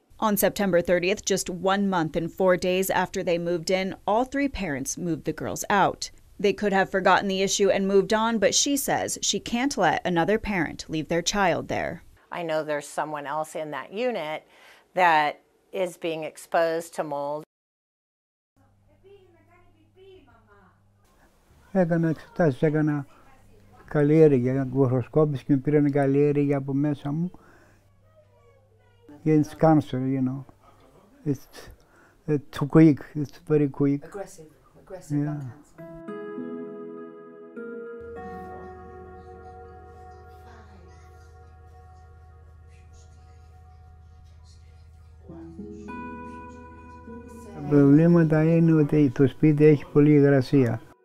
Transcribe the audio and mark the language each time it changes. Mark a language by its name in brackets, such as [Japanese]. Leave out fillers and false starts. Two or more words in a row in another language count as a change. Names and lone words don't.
[English] On September 30th, just 1 month and 4 days after they moved in, all 3 parents moved the girls out. They could have forgotten the issue and moved on, but she says she can't let another parent leave their child there. I know there's someone else in that unit that is being exposed to mold. [Greek] Έκανα εξετάσεις, έκανα καλλιέργεια, γοροσκόπηση και με πήραν καλλιέργεια από μέσα μου. [English] against cancer, you know. It's too quick, it's very quick. Aggressive Yeah. lung cancer. [Greek] Τα προβλήματα είναι ότι το σπίτι έχει πολλή υγρασία.